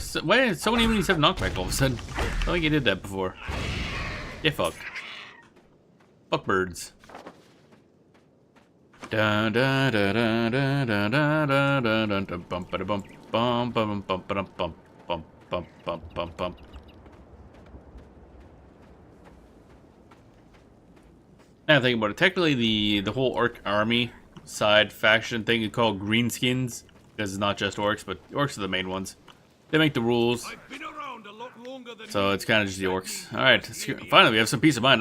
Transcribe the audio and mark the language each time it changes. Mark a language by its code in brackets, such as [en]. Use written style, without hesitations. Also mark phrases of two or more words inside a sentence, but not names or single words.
[en] Why did so many enemies have knockback all of a sudden? I don't think I did that before. Yeah, fuck. Fuck birds. Da da da da da da da da da da da bump ba bump bump bump bump bump bump bump bump bump bump bump. Now think about it. Technically, the whole orc army side faction thing is called greenskins, because it's not just orcs, but orcs are the main ones. They make the rules. So it's kind of just the orcs. Alright, finally we have some peace of mind.